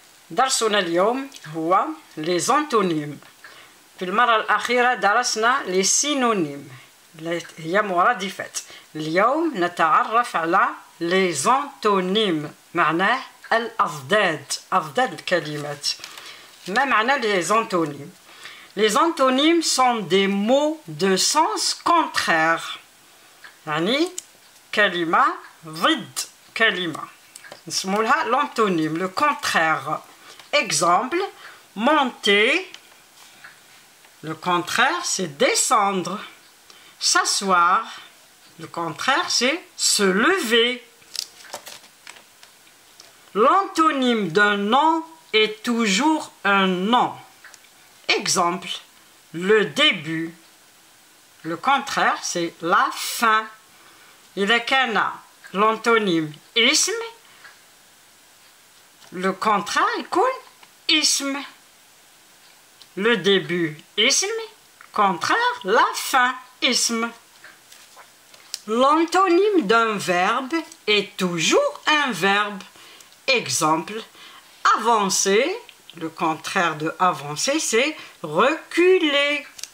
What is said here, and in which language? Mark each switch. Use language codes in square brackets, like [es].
[ar] درسنا اليوم هو les antonymes. في المرة الأخيرة درسنا les synonymes هي مرادفات. اليوم نتعرف على les antonymes، معناه الأضداد، أضداد الكلمات. ما معنى [fr] les antonymes؟ Les antonymes sont des mots de sens contraire. [ar] يعني كلمة ضد كلمة نسمو لها [fr] l'antonyme, le contraire. Exemple, monter, le contraire c'est descendre. S'asseoir, le contraire c'est se lever. L'antonyme d'un nom est toujours un nom. Exemple, le début, le contraire c'est la fin. [ar] إذا كان l'antonyme اسم [fr] le contraire [ar] يكون اسم. [fr] Le début اسم, contraire la fin اسم. L'antonyme d'un verbe est toujours un verbe. Exemple, avancer, le contraire de avancer c'est reculer.